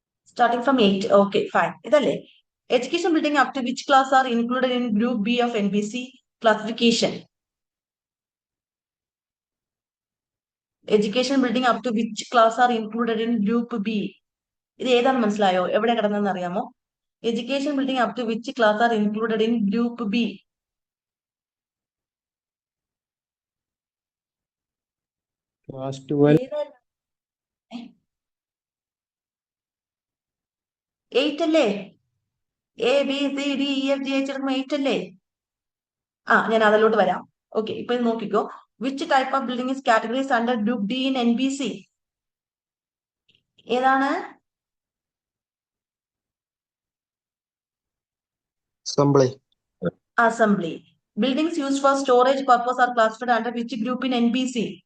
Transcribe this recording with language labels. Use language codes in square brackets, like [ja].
[en] Starting from 8. Okay, fine. [ml] ഇതല്ലേ [en] Education building up to which class are included in group B of NBC classification? Education building up to which class are included in group B. [ml] ഇത് ഏതാണെന്ന് മനസ്സിലായോ? എവിടെ കിടന്നെന്ന് അറിയാമോ? [en] Education building up to which class are included in Group B? Class 12. [ml] 8 അല്ലേ? ABCDEFGH 8 അല്ലേ? ഞാൻ അതിലോട്ട് വരാം. ഓക്കെ, ഇപ്പൊ നോക്കിക്കോ. [en] Which type of building is categorized under Group D in NBC? [ml] ഏതാണ്? [en] Assembly. Buildings used for storage purpose are classified under which group in NBC?